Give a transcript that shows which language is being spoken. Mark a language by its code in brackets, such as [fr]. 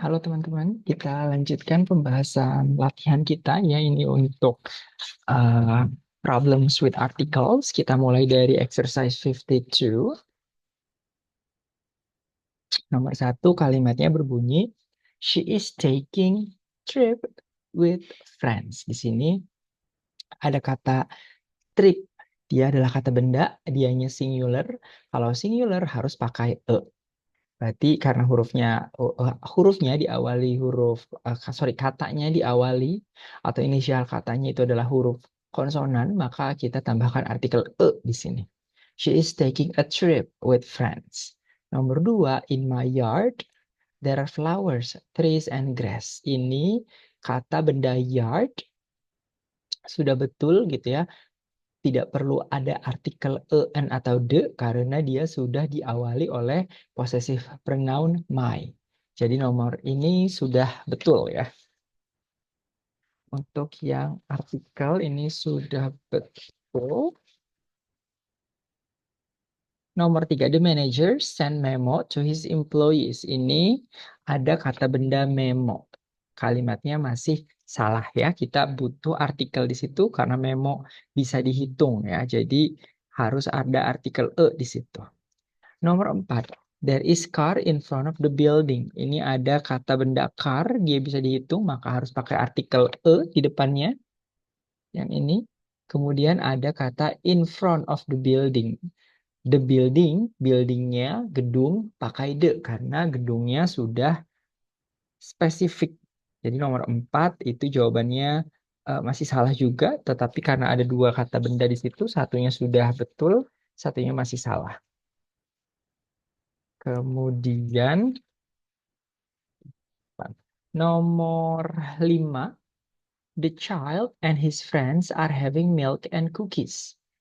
[id] Halo teman-teman, kita lanjutkan pembahasan latihan kita ya ini untuk uh, [en] problems with articles. [id] Kita mulai dari exercise 52. Nomor satu kalimatnya berbunyi, [en] She is taking trip with friends. [id] Di sini ada kata trip. Dia adalah kata benda, dianya singular. Kalau singular harus pakai e. Berarti karena hurufnya diawali katanya diawali atau inisial katanya itu adalah huruf konsonan, maka kita tambahkan artikel e di sini. [en] She is taking a trip with friends. [id] Nomor dua, [en] in my yard there are flowers, trees and grass. [id] Ini kata benda yard sudah betul gitu ya. Tidak perlu ada artikel en atau de karena dia sudah diawali oleh possessive pronoun my. Jadi nomor ini sudah betul ya. Untuk yang artikel ini sudah betul. Nomor tiga, [en] the manager send memo to his employees. [id] Ini ada kata benda memo. Kalimatnya masih salah ya. Kita butuh artikel di situ karena memo bisa dihitung ya. Jadi harus ada artikel e di situ. Nomor empat, [en] there is car in front of the building. [id] Ini ada kata benda car, dia bisa dihitung, maka harus pakai artikel e di depannya. Yang ini. Kemudian ada kata [en] in front of the building. The building, [id] buildingnya, gedung, pakai the karena gedungnya sudah spesifik. Jadi nomor 4 itu jawabannya masih salah juga, tetapi karena ada dua kata benda di situ, satunya sudah betul, satunya masih salah. Kemudian nomor 5, [en] the child and his friends are having milk and cookies.